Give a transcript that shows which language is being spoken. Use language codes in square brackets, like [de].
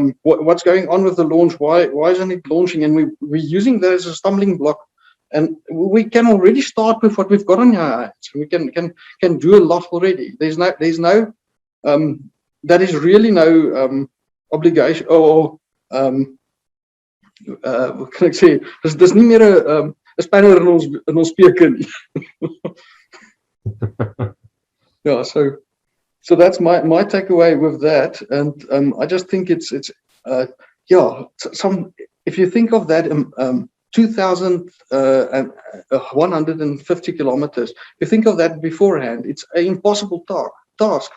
[en] What's going on with the launch? Why isn't it launching? And we're using that as a stumbling block. And we can already start with what we've got on our hands. We can do a lot already. There's no that is really no obligation or what can I say? [af] Dis nie meer 'n spanner in ons speke nie. [en] Yeah, so that's my takeaway with that, and I just think it's if you think of that 2,150 kilometers, you think of that beforehand, it's an impossible task.